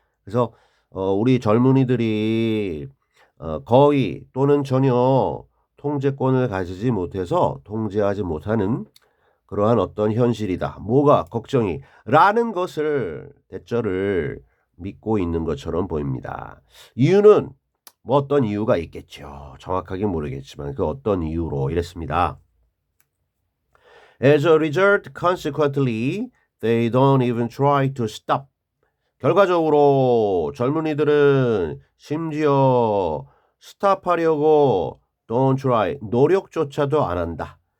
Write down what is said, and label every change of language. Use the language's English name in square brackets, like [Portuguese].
[Korean] 그래서 우리 젊은이들이 거의 또는 전혀 통제권을 가지지 못해서 통제하지 못하는 그러한 어떤 현실이다. 뭐가 걱정이 라는 것을 대절을 믿고 있는 것처럼 보입니다. 이유는 뭐 어떤 이유가 있겠죠. 정확하게 모르겠지만 그 어떤 이유로 이랬습니다. [English] As a result, consequently, they don't even try to stop. [Korean] 결과적으로 젊은이들은 심지어 스탑하려고 [English] don't try, [Korean] 노력조차도 안 한다.